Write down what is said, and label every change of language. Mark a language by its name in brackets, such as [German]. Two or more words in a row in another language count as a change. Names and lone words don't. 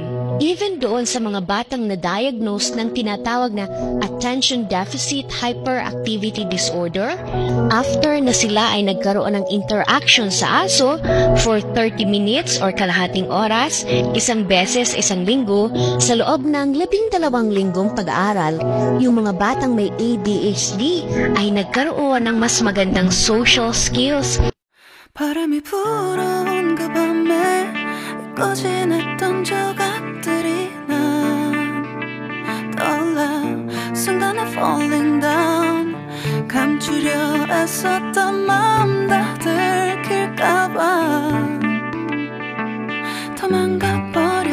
[Filipino] Even doon sa mga batang na-diagnose ng tinatawag na [English] attention deficit hyperactivity disorder, [Filipino] after na sila ay nagkaroon ng interaction sa aso [English] for 30 minutes [Filipino] or kalahating oras, isang beses isang linggo, sa loob ng 12 linggong pag-aaral, yung mga batang may ADHD ay nagkaroon ng mas magandang [English] social skills. [Korean] 바람이 불어온 그 밤에 잊고 지냈던 조각들이 난 떠올라 순간에 [English] falling down [Korean] 감추려 애썼던 마음 다 들킬까봐 도망가봐